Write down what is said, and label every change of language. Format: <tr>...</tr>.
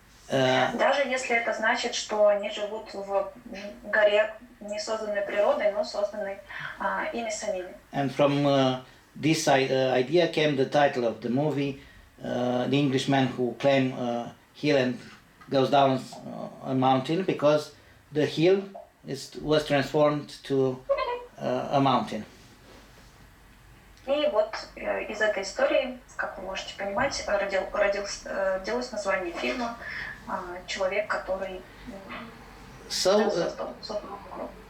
<ru>Даже если это значит, что они живут в горе, не созданной природой, но созданной ими самими.</ru> <en>And from this idea came the title of the movie, The Englishman Who Climbed a Hill and Goes Down a Mountain, because the hill was transformed to a mountain.</en> <ru>И вот из этой истории, как вы можете понимать, родилось название фильма «Человек, который создал гору».</ru>